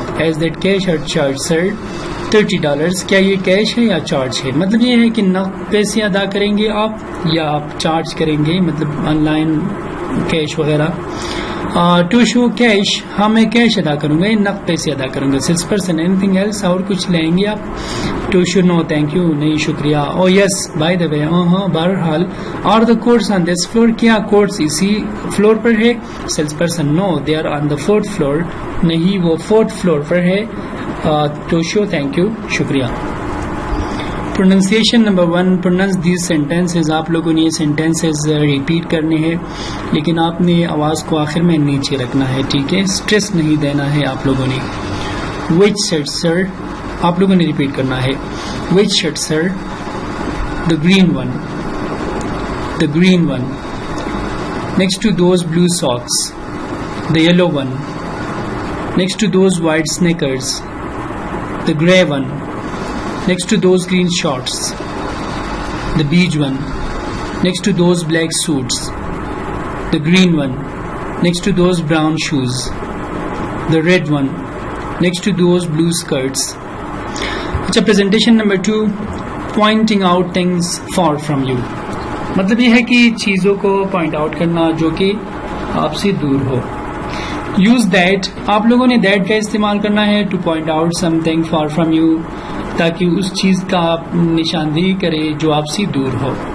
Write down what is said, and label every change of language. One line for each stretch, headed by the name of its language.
English: Is that cash or charge sir?
Urdu: $30. کیا یہ کیش ہے یا چارج ہے؟ مطلب یہ ہے کہ نقد پیسے ادا کریں گے آپ یا آپ چارج کریں گے، مطلب آن لائن کیش وغیرہ. ٹو شو کیش، ہاں میں کیش ادا کروں گا، نقد پیسے ادا کروں گا. Sales person
English: anything else,
Urdu: اور کچھ لیں گے آپ؟ To show
English: no thank you,
Urdu: نہیں شکریہ.
English: oh yes by the way,
Urdu: ہاں بہرحال.
English: are the coats on this floor,
Urdu: کیا کوڈس اسی فلور پر ہے؟
English: salesperson no they are on the 4th floor,
Urdu: نہیں وہ 4th فلور پر ہے.
English: To show thank you, شکریہ. Pronunciation number 1، pronounce these sentences.
Urdu: آپ لوگوں نے یہ سینٹینسز ریپیٹ کرنے ہیں، لیکن آپ نے آواز کو آخر میں نیچے رکھنا ہے، ٹھیک ہے؟ اسٹریس نہیں دینا ہے آپ لوگوں نے.
English: which shirt sir,
Urdu: آپ لوگوں نے ریپیٹ کرنا ہے.
English: Which shirt sir? The green one, the green one. Next to those blue socks, the yellow one. Next to those white sneakers, the grey one. Next to those green shorts, the beige one. Next to those black suits, the green one. Next to those brown shoes, the red one. Next to those blue skirts. اچھا، presentation number 2، pointing out things far from you.
Urdu: مطلب یہ ہے کہ چیزوں کو point out کرنا جو کہ آپ سے دور ہو.
English: use that,
Urdu: آپ لوگوں نے دیٹ کا استعمال کرنا ہے
English: to point out something far from you,
Urdu: تاکہ اس چیز کا آپ نشاندہی کرے جو آپ سے دور ہو.